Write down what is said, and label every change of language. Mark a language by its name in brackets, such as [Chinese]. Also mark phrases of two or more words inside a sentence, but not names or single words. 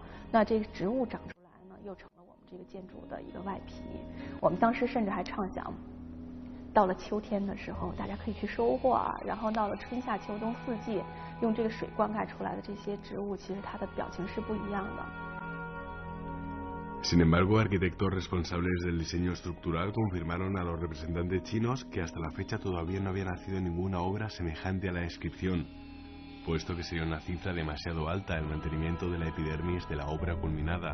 [Chinese] 那这个植物长出来呢，又成了我们这个建筑的一个外皮。我们当时甚至还畅想，到了秋天的时候，大家可以去收获啊，然后到了春夏秋冬四季，用这个水灌溉出来的这些植物，其实它的表情是不一样的。 [Spanish] Sin embargo, arquitectos responsables del diseño estructural confirmaron a los representantes chinos que hasta la fecha todavía no había nacido ninguna obra semejante a la descripción, puesto que sería una cifra demasiado alta el mantenimiento de la epidermis de la obra culminada.